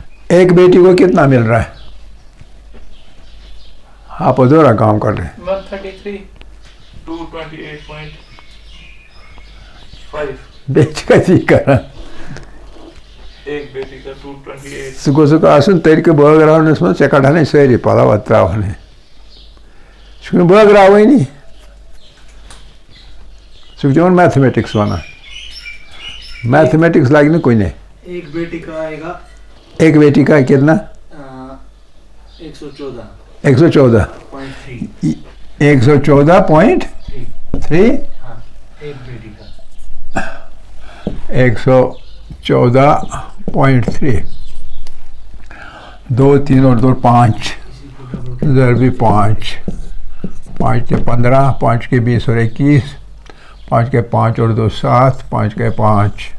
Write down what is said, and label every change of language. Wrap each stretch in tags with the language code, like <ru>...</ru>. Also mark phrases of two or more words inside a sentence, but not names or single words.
<ur>ایک بیٹی کو کتنا مل رہا ہے؟ آپ ادھورا کام کر رہے ہیں. 133. 228.5. بیٹی کا ٹھیک کر رہا ایک بیٹی کا 228.</ur> <ks>سکو آسن ترکہ بٲگراونس من ژےٚ کڑہنے سٲری پلو اتھ تراوہنے ژٕ چھُکھ بٲگراوٕے نی ژٕ چھُکھ تِمن میتھمیٹکس ونان میتھمیٹکس لگہِ نہٕ کُنے.</ks> <ur>ایک بیٹی کا آئے گا ایک بیٹی کا کتنا 114.3. 114 114.3 ہاں ایک بیٹی کا 114.3 2 3 اور 2 5 ضربی 5 5 کے 15 5 کے 20 اور 21 5 کے 5 اور 2 7 5 کے 5</ur>